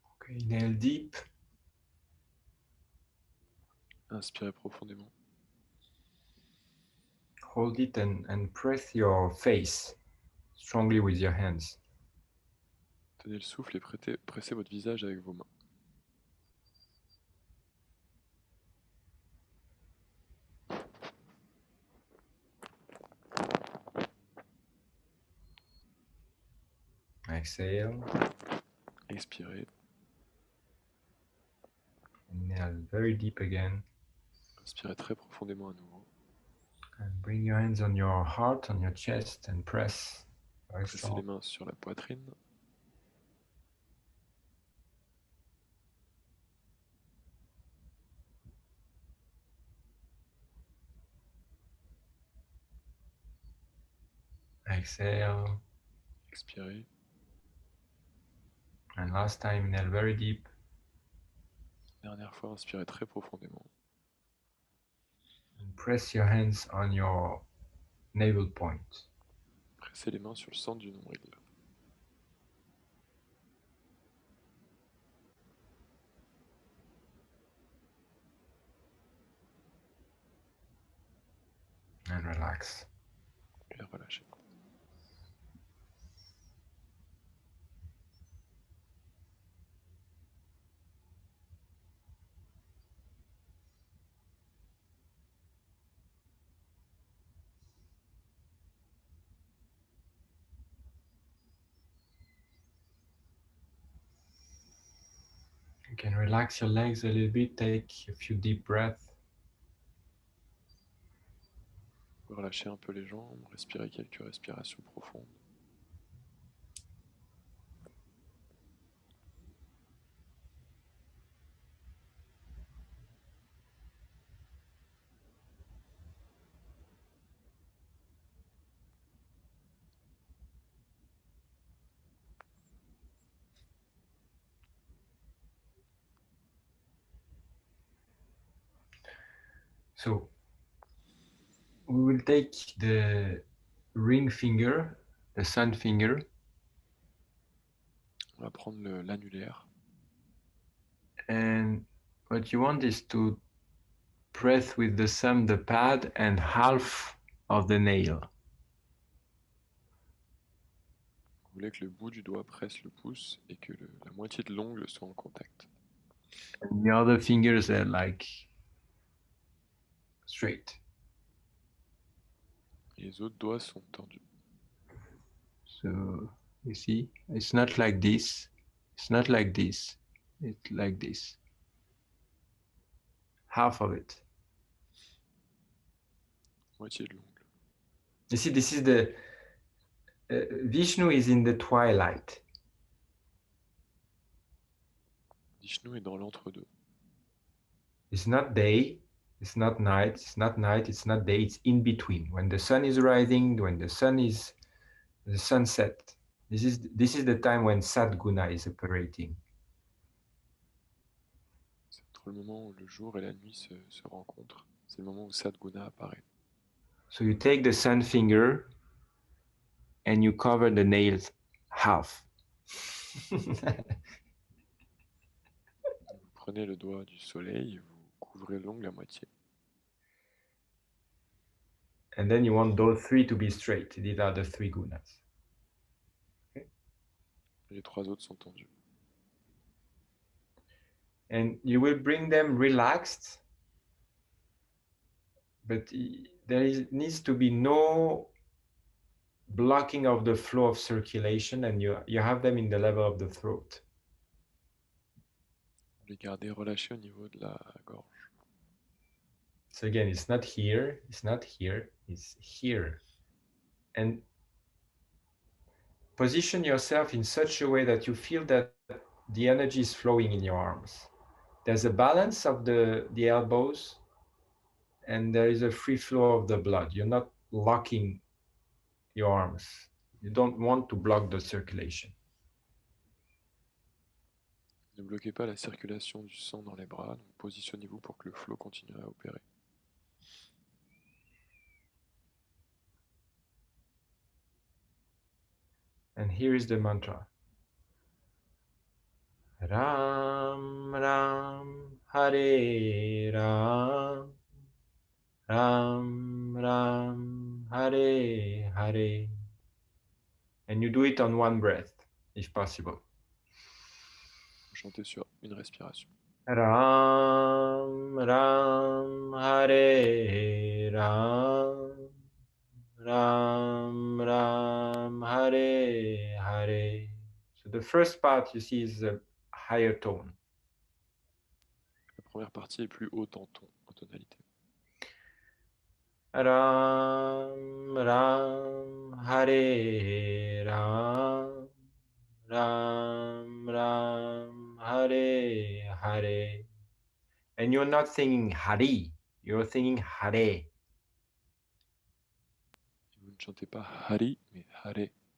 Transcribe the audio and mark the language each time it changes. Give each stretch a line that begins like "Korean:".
English: Inhale deep.
French: Inspirez profondément.
English: Hold it and press your face strongly with your hands.
French: Tenez le souffle et pressez votre visage avec vos mains.
English: Exhale.
French: Expirez.
English: Inhale very deep again.
French: Inspirez très profondément à nouveau.
English: And bring your hands on your heart, on your chest, and press very
French: Pressez
English: strong.
French: les mains sur la poitrine.
English: Exhale.
French: Expirez.
English: And last time, inhale very deep.
French: Dernière fois, inspirez très profondément.
English: And press your hands on your navel point.
French: Pressez les mains sur le centre du nombril.
English: And relax.
French: Et relâchez.
English: You can relax your legs a little bit, take a few deep breaths.
French: Relâchez un peu les jambes, respirez quelques respirations profondes.
English: So we will take the ring finger, the sun finger,
French: On va prendre l'annulaire.
English: and what you want is to press with the thumb the pad and half of the nail.
French: Vous voulez que le bout du doigt presse le pouce et que la moitié de l'ongle soit en contact.
English: And the other fingers are like straight.
French: Et les autres doigts sont tendus.
English: So you see, it's not like this. It's not like this. It's like this. Half of it.
French: Moitié de l'ongle.
English: You see, this is the Vishnu is in the twilight.
French: Vishnu est dans l'entre-deux.
English: It's not day, it's not night, it's not night, it's not day, it's in between. When the sun is rising, when the sunset, this is the time when Sadguna is operating.
French: C'est entre le moment où le jour et la nuit se rencontrent. C'est le moment où Sadguna apparaît.
English: So you take the sun finger and you cover the nails half.
French: Vous prenez le doigt du soleil et vous couvrez l'ongle à moitié.
English: And then you want those three to be straight. These are the three gunas.
French: Et les trois autres sont tendus.
English: And you will bring them relaxed, but needs to be no blocking of the flow of circulation, and you have them in the level of the throat.
French: Vous les gardez relâchés au niveau de la gorge.
English: So again, it's not here, it's not here, it's here. And position yourself in such a way that you feel that the energy is flowing in your arms. There's a balance of the elbows, and there is a free flow of the blood. You're not locking your arms. You don't want to block the circulation.
French: Ne bloquez pas la circulation du sang dans les bras, donc positionnez-vous pour que le flot continue à opérer.
English: And here is the mantra. Ram.
Sanskrit: Ram Ram Hare Ram Ram Ram Hare Hare.
English: And you do it on one breath, if possible.
French: Chantez sur une respiration.
Sanskrit: Ram Ram Hare Ram Ram Ram Hare Hare.
English: So the first part you see is a higher tone.
French: La première partie est plus haute en ton, en tonalité.
Sanskrit: Ram Ram Hare Ram Ram Ram Hare Hare.
English: And you're not singing Hari, you're singing Hare.
French: Vous ne chantez pas Hari, mais Hare.